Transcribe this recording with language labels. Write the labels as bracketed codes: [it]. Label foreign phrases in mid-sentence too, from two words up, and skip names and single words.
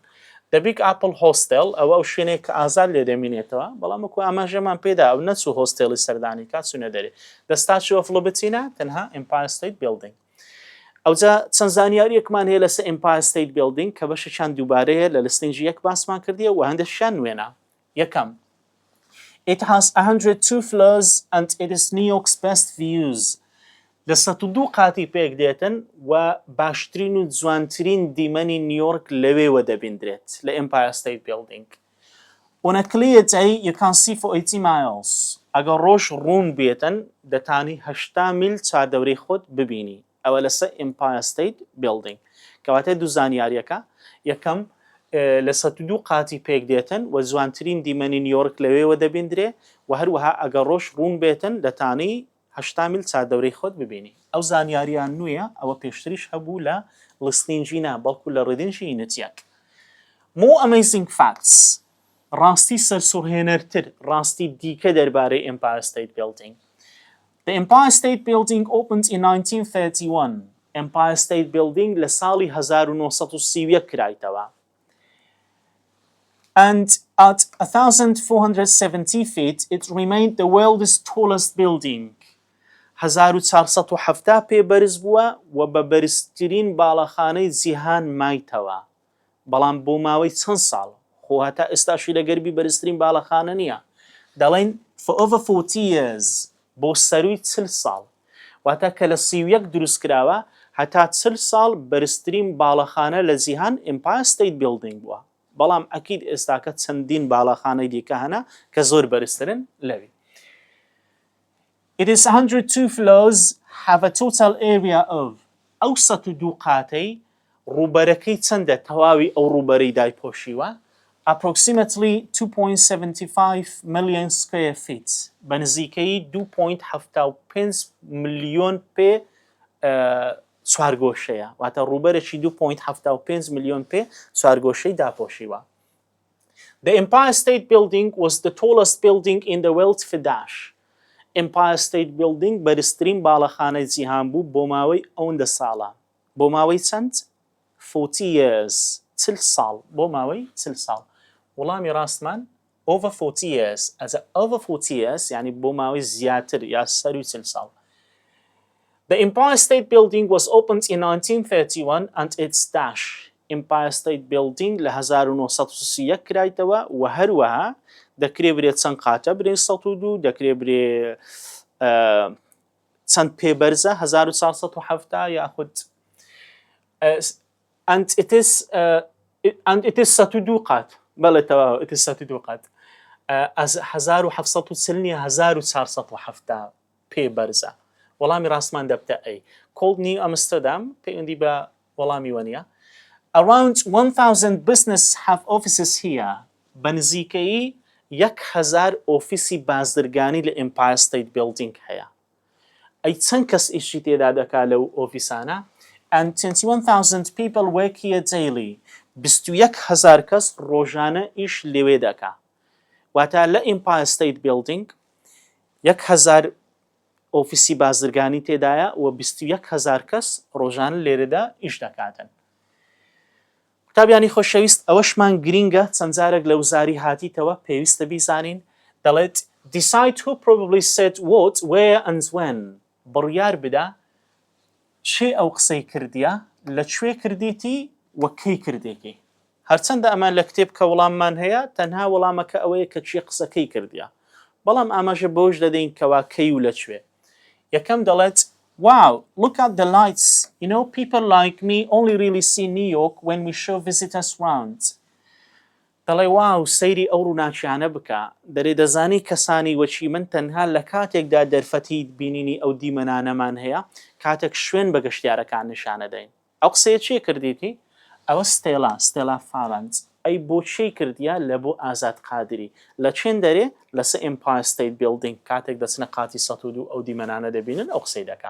[ckb] The Big Apple Hostel ئەوە شوێنێک کە ئازاد لێ دەمێنێتەوە بەڵام وەکو ئاماژەمان پێدا ئەو نەچوو هۆستێڵی سەردانی کات چوونە دەرێ The Statue of Liberty تەنها Empire State Building ئەوجا چەند زانیاریەکمان هەیە لەسەر Empire State Building کە بەشێکیان دووبارەیە لە لستینجی یەک باسمان کردیە و هەندێکیان نوێنە یەکەم [en] It has 102 floors and it is New York's best views [ckb] لە 102 قاتی پێک دێتن و باشترین و جوانترین دیمەنی نیویۆرک لەوێوە دەبیندرێت لە Empire State Building. [en] On a clear day you can see for 80 miles. [ckb] ئەگەر ڕۆژ ڕوون بێتن دەتانی 80 میل چاردەورەی خۆت ببینی. ئەوە لەسەر Empire State Building. کەواتە دوو زانیاریەکە یەکەم لە 102 قاتی پێک دێتن و جوانترین دیمەنی نیویۆرک لەوێوە دەبیندرێ و هەروەها ئەگەر ڕۆژ ڕوون بێتن دەتانەی 8 میل چادەورەی خۆت ببینی ئەو زانیاریان نوێیە ئەوە پێشتریش هەبوو لە لیستینگی نا بەڵکو لە ڕیدینگی یونتیەک. [en] More amazing facts. [ckb] ڕاستی سەرسوڕهێنەرتر ڕاستی دیکە دەربارەی Empire State Building. [en] The Empire State Building opened in 1931. [ckb] Empire State Building لە ساڵی 1931 کرایتەوە. [en] And at 1,470 feet, it remained the world's tallest building. [ckb] 1470 پێ بەرز بووە و بە بەرزترین باڵەخانەی جیهان مایتەوە. بەڵام بۆ ماوەی چەند ساڵ خۆ هەتا ئێستاشی لەگەربی بەرزترین باڵەخانە نییە. دەڵێن [en] for over 40 years [ckb] بۆ سەرووی 40 ساڵ واتە کە لە 31 دروست کراوە هەتا 40 ساڵ بەرزترین باڵەخانە لە جیهان Empire State Building بووە. بەڵام ئەکید ئێستاکە چەندین باڵەخانەی دیکە هەنا کە زۆر بەرزترن لەوی. [en] It is 102 floors have a total area of [ckb] ئەو 102 قاتەی ڕووبەرەکەی چەندە تەواوی ئەو ڕووبەرەی دایپۆشیوە [en] approximately 2.75 million square feet [ckb] بە نزیکەی 2.75 ملیۆن پێ چوارگۆشەیە واتە ڕووبەرێکی 2.75 ملیۆن پێ چوارگۆشەی داپۆشیوە. [en] The Empire State Building was the tallest building in the world for dash. [ckb] Empire State Building بەرزترین باڵەخانەی جیهان بوو بۆ ماوەی ئەوەندە ساڵە. بۆ ماوەی چەند؟ [en] 40 years. [ckb] 40 ساڵ بۆ ماوەی 40 ساڵ. وەڵامی ڕاستمان [en] over 40 years. [ckb] ئەزە [en] over 40 years [ckb] یعنی بۆ ماوەی زیاتر یا سەروی 40 ساڵ. [en] The Empire State Building was opened in 1931 and its dash. [ckb] Empire State Building لە 1931 کرایتەوە و هەروەها دەکرێ برێ چەند قاتە برێ 102 دەکرێ برێ چەند پێبەرزە 1470 یاخود [en] and it is [ckb] 102 قات بەڵێ تەواو [en] it is [ckb] 102 قات از 1740 نیە 1470 پێبەرزە. وەڵامی ڕاستمان دەبتە ئەی Cold New Amsterdam پەیوەندی بە وەڵامی وەنیە. [en] Around 1,000 business have offices here. [ckb] بە نزیکەی 1,000 ئۆفیسی بازرگانی لە Empire State Building هەیە. ئەی چەند کەس ئیشی تێدا دەکا لەو ئۆفیسانە؟ [en] And 21,000 people work here daily. [ckb] 21,000 کەس ڕۆژانە ئیش لێوێ دەکا. واتە لە Empire State Building 1,000 ئۆفیسی بازرگانی تێدایە و 21,000 کەس ڕۆژانە لێرەدا ئیش دەکاتن. قوتابیانی خۆشەویست ئەوەشمان گرینگە چەند جارێک لە وزاری هاتیتەوە پێویستە بیزانین دەڵێت [en] decide who probably said what, where and when. [ckb] بڕیار بدە چێ ئەو قسەی کردیە لەکوێ کردیتی و کەی کردێکی. هەرچەندە ئەمان لە کتێب کە وەڵاممان هەیە تەنها وەڵامەکە ئەوەیە کە چی قسەکەی کردیە بەڵام ئاماژە بۆش دەدەین کەوا کەی و لەکوێ. [en] یەکەم دەڵێت wow, look at the lights. You know, people like me only really see New York when we show visitors round. [ckb] دەڵێ واو سەیری ئەو ڕووناکیانە بکە دەرێ دەزانی کەسانی وەچی من تەنها لە کاتێکدا دەرفەتی بینینی ئەو دیمەنانەمان هەیە کاتێک شوێن بە گەشتیارەکان نیشانەدەین. ئەو قسەیە چێ کردیتی؟ ئەوە ستێلا فاڵند ئەی بۆ چی کردیە لە بۆ ئازاد قادری لە چێن دەرێ لەسەر Empire State Building کاتێک دەچنە قاتی 102 ئەو دیمەنانە دەبینن ئەو قسەی دەکا.